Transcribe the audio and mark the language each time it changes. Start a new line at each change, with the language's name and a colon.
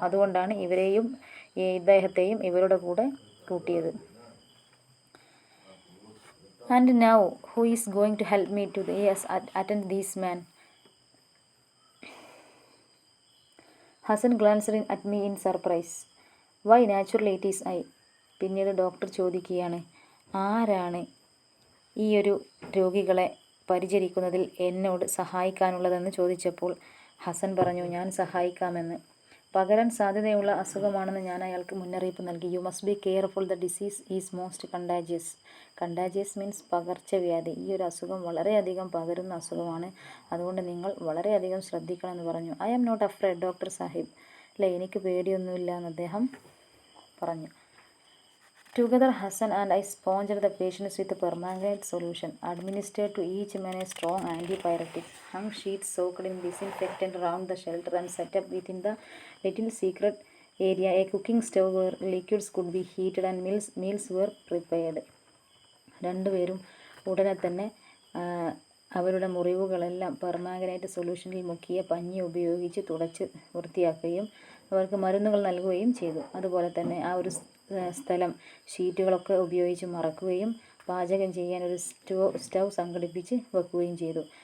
Malayalam: അതുകൊണ്ടാണ് ഇദ്ദേഹത്തെയും ഇവരുടെ കൂടെ കൂട്ടിയത്.
English: And now, who is going to help me to attend these men? Hassan glanced at me in surprise. Why, naturally it is I.
Malayalam: പിന്നീട് doctor ചോദിക്കുകയാണ്, ആരാണ് ഈ ഒരു രോഗികളെ പരിചരിക്കുന്നതിൽ എന്നോട് സഹായിക്കാനുള്ളതെന്ന് ചോദിച്ചപ്പോൾ ഹസൻ പറഞ്ഞു, ഞാൻ സഹായിക്കാമെന്ന്. പകരാൻ സാധ്യതയുള്ള അസുഖമാണെന്ന് ഞാൻ അയാൾക്ക് മുന്നറിയിപ്പ് നൽകി.
English: You must be careful, the disease is most contagious. Contagious means
Malayalam: പകർച്ചവ്യാധി. ഈ ഒരു അസുഖം വളരെയധികം പകരുന്ന അസുഖമാണ്. അതുകൊണ്ട് നിങ്ങൾ വളരെയധികം ശ്രദ്ധിക്കണമെന്ന് പറഞ്ഞു.
English: I am not afraid doctor sahib.
Malayalam: അല്ലേ, എനിക്ക് പേടിയൊന്നുമില്ല എന്ന് അദ്ദേഹം പറഞ്ഞു.
English: Together, Hassan and I sponged the patients with a permanganate solution, administered to each man a strong antipyretic, hung sheets soaked in disinfectant around the shelter, and set up within the little secret area a cooking stove where liquids could be heated and meals were prepared.
Malayalam: രണ്ടുപേരും ഉടനെ തന്നെ അവരുടെ മുറിവുകളെല്ലാം permanganate സൊല്യൂഷനിൽ മുക്കിയ പഞ്ഞി ഉപയോഗിച്ച് തുടച്ച് വൃത്തിയാക്കുകയും അവർക്ക് മരുന്നുകൾ നൽകുകയും ചെയ്തു. അതുപോലെ തന്നെ ആ ഒരു സ്ഥലം ഷീറ്റുകളൊക്കെ ഉപയോഗിച്ച് മറക്കുകയും പാചകം ചെയ്യാൻ ഒരു സ്റ്റൗ സംഘടിപ്പിച്ച് വെക്കുകയും ചെയ്തു.